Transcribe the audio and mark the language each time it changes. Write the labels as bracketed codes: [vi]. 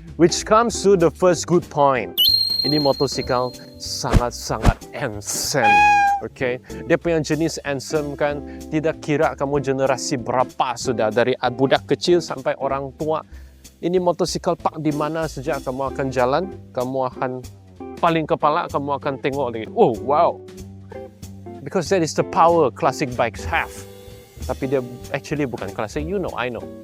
[en] Which comes to the first good point. [ms] Ini motorcycle sangat-sangat handsome. Okay? Dia punya jenis handsome kan, tidak kira kamu generasi berapa sudah, dari budak kecil sampai orang tua. Ini motorcycle park di mana saja kamu akan jalan, kamu akan paling kepala, kamu akan tengok lagi. [en] Oh, wow! Because that is the power classic bikes have. [ms] Tapi dia actually bukan classic, [en] you know, I know.